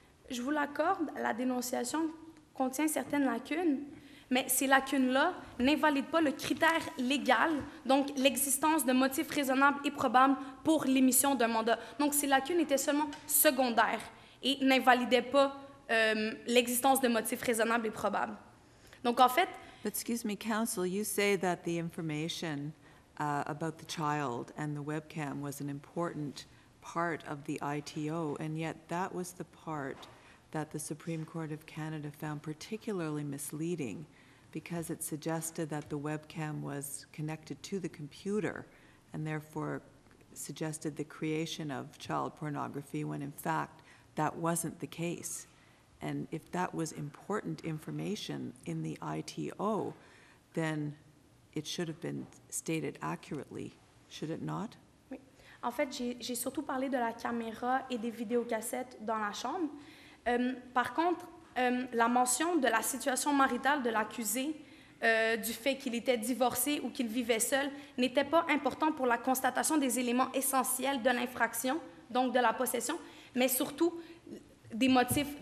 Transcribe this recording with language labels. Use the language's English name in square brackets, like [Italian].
[French] Je vous l'accorde, la dénonciation contient certaines lacunes, mais ces lacunes-là n'invalident pas le critère légal, donc l'existence de motifs raisonnables et probables pour l'émission d'un mandat. Donc, ces lacunes étaient seulement secondaires et n'invalidaient pas l'existence de motifs raisonnables et probables. Donc, en fait... [English] But excuse me, counsel, you say that the information about the child and the webcam was an important part of the ITO, and yet that was the part that the Supreme Court of Canada found particularly misleading because it suggested that the webcam was connected to the computer and therefore suggested the creation of child pornography when in fact that wasn't the case. And if that was important information in the ITO, then it should have been stated accurately, should it not? [French] Oui. En fait, j'ai surtout parlé de la caméra et des vidéocassettes dans la chambre. Par contre, la mention de la situation maritale de l'accusé, du fait qu'il était divorcé ou qu'il vivait seul, n'était pas important pour la constatation des éléments essentiels de l'infraction, donc de la possession, mais surtout des motifs.